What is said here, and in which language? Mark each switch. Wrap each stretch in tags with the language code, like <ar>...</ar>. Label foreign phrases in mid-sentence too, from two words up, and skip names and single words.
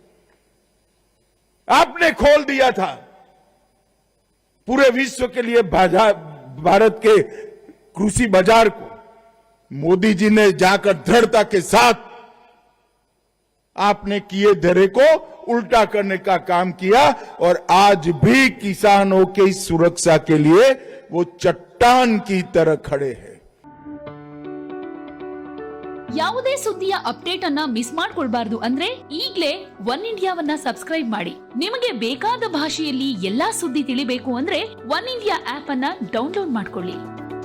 <hi>आपने खोल दिया था पूरे विश्व के लिए भारत के कृषि बाजार को। मोदी जी ने जाकर दृढ़ता के साथ आपने किए धरे को उल्टा करने का काम किया और आज भी किसानों की सुरक्षा के लिए वो चट्टान की तरह खड़े हैं।</hi> <kn>ಯಾವುದೇ ಸುದ್ದಿಯ ಅಪ್ಡೇಟ್ ಅನ್ನ ಮಿಸ್ ಮಾಡ್ಕೊಳ್ಬಾರ್ದು ಅಂದ್ರೆ ಈಗ್ಲೇ ಒನ್ ಇಂಡಿಯಾವನ್ನ ಸಬ್ಸ್ಕ್ರೈಬ್ ಮಾಡಿ. ನಿಮಗೆ ಬೇಕಾದ ಭಾಷೆಯಲ್ಲಿ ಎಲ್ಲಾ ಸುದ್ದಿ ತಿಳಿಬೇಕು ಅಂದ್ರೆ ಒನ್ ಇಂಡಿಯಾ ಆಪ್ ಅನ್ನ ಡೌನ್ಲೋಡ್ ಮಾಡ್ಕೊಳ್ಳಿ.</kn>